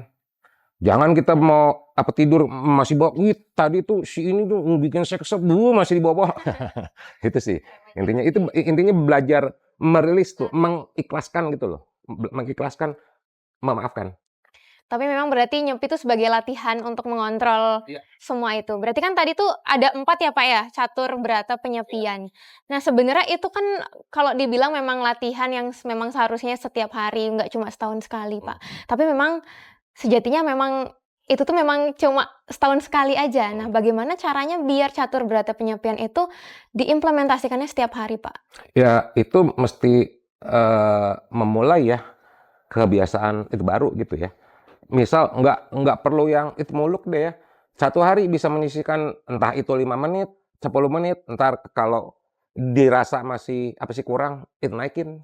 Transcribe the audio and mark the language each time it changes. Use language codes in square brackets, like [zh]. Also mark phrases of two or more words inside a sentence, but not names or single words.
[id] Jangan kita mau apa tidur masih bawa, wih tadi tuh si ini tuh bikin saya kesel, masih dibawa-bawa. Itu sih. Intinya belajar merilis tuh, mengikhlaskan gitu loh. Mengikhlaskan, memaafkan. Tapi memang berarti nyepi itu sebagai latihan untuk mengontrol Iya. semua itu. Berarti kan tadi tuh ada 4 ya Pak ya, catur, berata, penyepian. Nah sebenarnya itu kan kalau dibilang memang latihan yang memang seharusnya setiap hari, nggak cuma setahun sekali Pak. Tapi memang sejatinya memang itu tuh memang cuma setahun sekali aja. Nah bagaimana caranya biar catur, berata, penyepian itu diimplementasikannya setiap hari Pak? Ya itu mesti memulai ya kebiasaan itu baru gitu ya. Misal nggak perlu yang itu muluk deh ya. Satu hari bisa menyisihkan entah itu 5 menit, 10 menit, ntar kalau dirasa masih apa sih kurang, itu naikin.